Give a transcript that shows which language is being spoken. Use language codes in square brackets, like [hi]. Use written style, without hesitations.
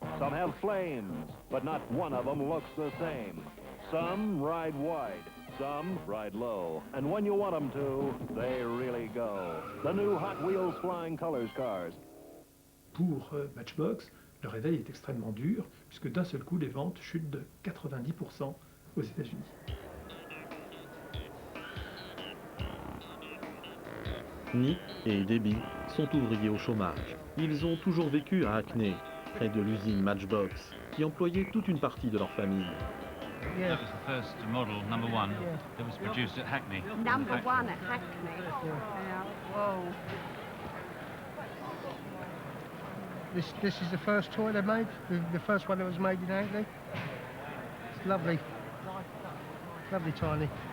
[en] Some have flames, but not one of them looks the same. Some ride wide. Some ride low. And when you want them to, they really go. The new Hot Wheels Flying Colors cars. [fr] Pour Matchbox, le réveil est extrêmement dur, puisque d'un seul coup, les ventes chutent de 90% aux États-Unis. Nick et Debbie sont ouvriers au chômage. Ils ont toujours vécu à Hackney, près de l'usine Matchbox, qui employait toute une partie de leur famille. [en] That was the first model, number one, that was produced at Hackney. Number one at Hackney. Yeah. Whoa. This is the first toy they made, the first one that was made in Hackney. It's lovely. Lovely tiny.